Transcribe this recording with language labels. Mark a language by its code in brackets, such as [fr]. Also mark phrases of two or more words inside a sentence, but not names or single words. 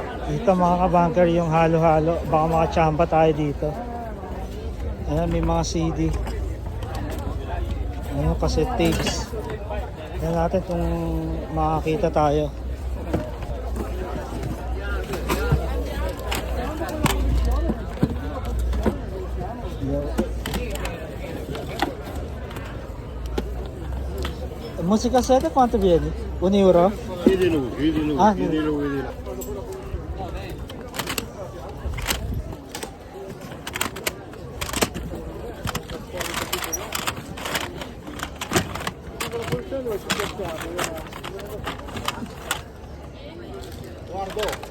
[tl] Dito mga kabangker yung halo-halo. Baka makachamba tayo dito. Ayan, may mga CD. Ayan, [en] cassette tapes. [tl] Ayan natin kung makakita tayo. [it] Música 7, quanto viene? €1? Chiedi lui, Ah, chiedi lui di là. Guardo.